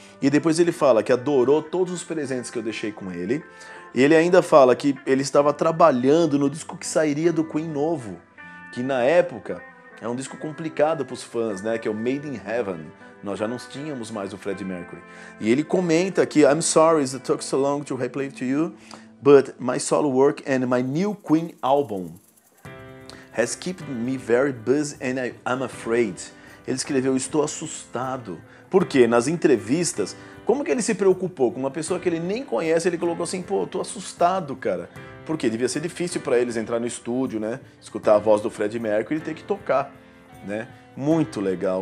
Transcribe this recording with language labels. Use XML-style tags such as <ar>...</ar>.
<pt>E depois ele fala que adorou todos os presentes que eu deixei com ele. E ele ainda fala que ele estava trabalhando no disco que sairia do Queen novo, que na época é um disco complicado para os fãs, né? Que é o Made in Heaven. Nós já não tínhamos mais o Freddie Mercury. E ele comenta que</pt> <en>I'm sorry it took so long to replay to you, but my solo work and my new Queen album has kept me very busy and I'm afraid.</en> <pt>Ele escreveu, estou assustado. Por quê? Nas entrevistas, como que ele se preocupou? Com uma pessoa que ele nem conhece, ele colocou assim, pô, tô assustado, cara. Porque devia ser difícil para eles entrar no estúdio, né? Escutar a voz do Freddie Mercury e ter que tocar, né? Muito legal.</pt>